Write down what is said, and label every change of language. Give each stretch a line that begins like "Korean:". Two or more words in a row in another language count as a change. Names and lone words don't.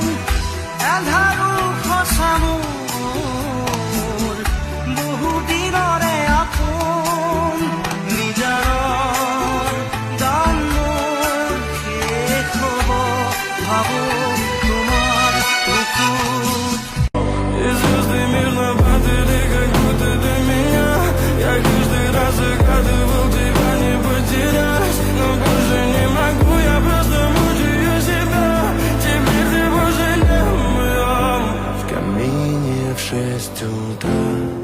Assamese: এন্ধাৰো সঁচা মোৰ বহু দিনৰে আপোন নিজানৰ গান মোৰ শেষ হ'ব ভাবো তোমাৰ বুকুত
Russian: Звезды мирно падали, как будто для меня. Я каждый раз загадывал тебя не потерять, но больше не могу, я просто мучаю себя. Теперь ты больше не моя. В камине в 6 утра.